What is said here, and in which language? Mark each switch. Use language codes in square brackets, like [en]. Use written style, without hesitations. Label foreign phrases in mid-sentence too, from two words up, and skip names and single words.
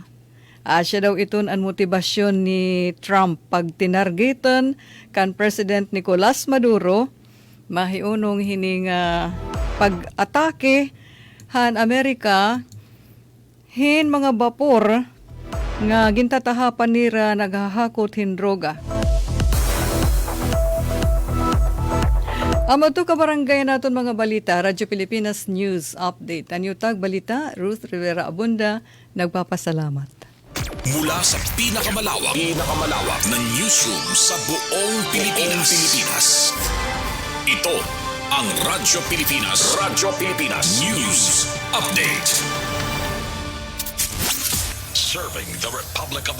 [war] Asya daw iton ang motibasyon ni Trump pag tinargetan kan President Nicolas Maduro mahiunong hining pag-atake han Amerika hin mga bapor nga gintatahapan nira naghahakot hin droga. Amo to kabarangay naton mga balita, Radyo Pilipinas News Update. Anyutag balita, Ruth Rivera Abunda, nagpapasalamat. [tl] Mula sa pinakamalawak na newsroom sa buong Pilipinas. Ito ang Radyo Pilipinas. Radyo Pilipinas News Update. [en] Serving the Republic of the